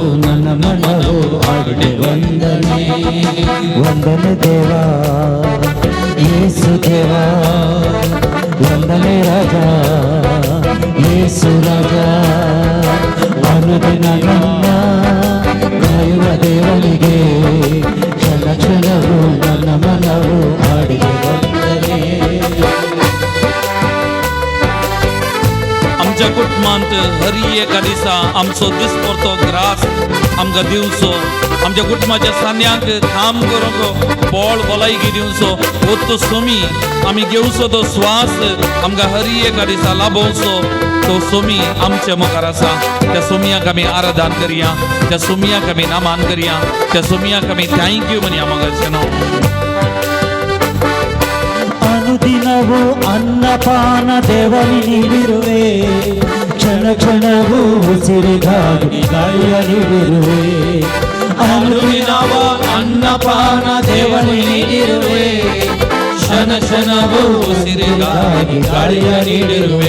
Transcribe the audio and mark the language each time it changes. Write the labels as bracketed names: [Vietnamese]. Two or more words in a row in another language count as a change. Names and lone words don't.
[Kannada] ನನ್ನ ಮನವು ಆಡಿಗೆ ವಂದನೆ ವಂದನೆ ದೇವ ಯೇಸು ದೇವ ವಂದನೆ ರಾಜ ಯೇಸು ರಾಜ ಅನುದಿನ ನನ್ನ ಕಾಯುವ ದೇವನಿಗೆ ಕ್ಷಣ ಕ್ಷಣವು ನನ್ನ ಮನವು ಹಾಡಿಗೆ ಬಂದರೆ [Konkani] आमच्या कुटुंबांत हर एका दिसा आमचो दिसपरतो ग्रास आमकां दिवचो आमच्या कुटुंबाच्या सान्यांक काम करूंक बळ भलायकी दिवचो तो सोमी आमी घेवचो तो स्वास आमकां हर एका दिसा लाभोवचो तो सोमी आमच्या मुखार आसा त्या सोमयाक आमी आराधन करया त्या सोमयाक आमी नामान करया त्या सोमयाक आमी थँक्यू म्हणया मोगाचें न्हू [Kannada] ಅನುದಿನವೂ ಅನ್ನಪಾನ ದೇವನಿ ನೀಡಿರುವೆ ಕ್ಷಣ ಕ್ಷಣವೂ ಉಸಿರಿಗಾಗಿ ಗಾಳಿಯ ನೀಡಿರುವೆ ಅನುದಿನವೂ ಅನ್ನಪಾನ ದೇವನಿ ನೀಡಿರುವೆ ಕ್ಷಣ ಕ್ಷಣವೂ ಉಸಿರಿಗಾಗಿ ಗಾಳಿಯ ನೀಡಿರುವೆ